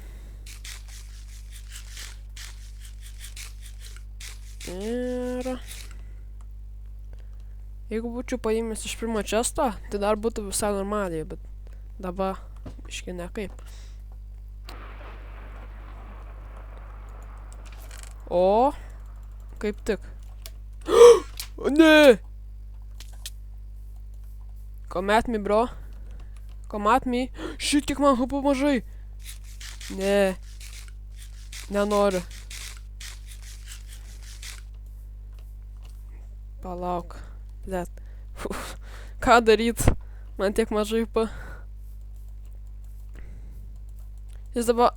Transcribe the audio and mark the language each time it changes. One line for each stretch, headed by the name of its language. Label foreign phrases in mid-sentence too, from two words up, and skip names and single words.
Lithuanian: Ir jeigu būčiau paėmęs iš pirmo često, tai dar būtų visai normaliai, bet dabar biški nekaip. Kaip tik. Ne!
English: Come at me, bro. Come at me.
Lithuanian: Šit, kiek man hapų mažai. Ne. Nenoriu. Palauk. Blet. Ką daryt? Man tiek mažai hapų. Jis dabar...